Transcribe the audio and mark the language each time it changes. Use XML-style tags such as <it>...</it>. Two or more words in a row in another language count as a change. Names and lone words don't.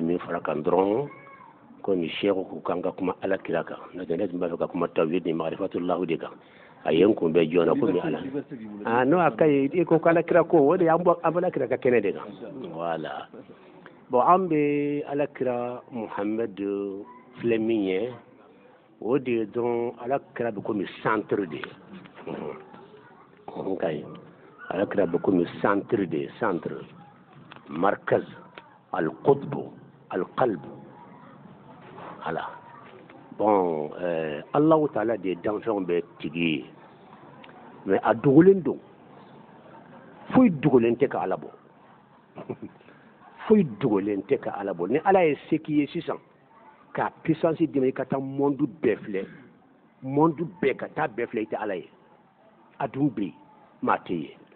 <bm>min fara kan dɔrɔn ko ni sɛku ko k'an ka kuma ala kira kan n'o tɛ ne tun b'a fɛ ka kuma tawhid ni marifatulahu de kan a ye n kunbɛn joona ko ni ala n'o a ka ye i ko ala kira ko o de y'an bɔ ala kira ka kɛnɛ de kan</bm> <fr>voilà bon</fr> <bm>an bɛ ala kira muhamadu filɛ min ye o de ye dɔrɔn ala kira bɛ komi centre de ye okay ala kira bɛ komi centre de ye centre</bm> <ar>مركز القطب القلب</ar> <bm>ala bon Allahu taala de danfɛnw bɛ tigi ye mais a dogolen don foyi dogolen tɛ ka ala bɔ foyi dogolen tɛ ka ala bɔ ni ala ye se k'i ye sisan ka puissance dɛmɛ i ka taa monde bɛɛ filɛ monde bɛɛ ka taa bɛɛ filɛ i tɛ ala ye a dun bɛ yen maa tɛ ye</bm>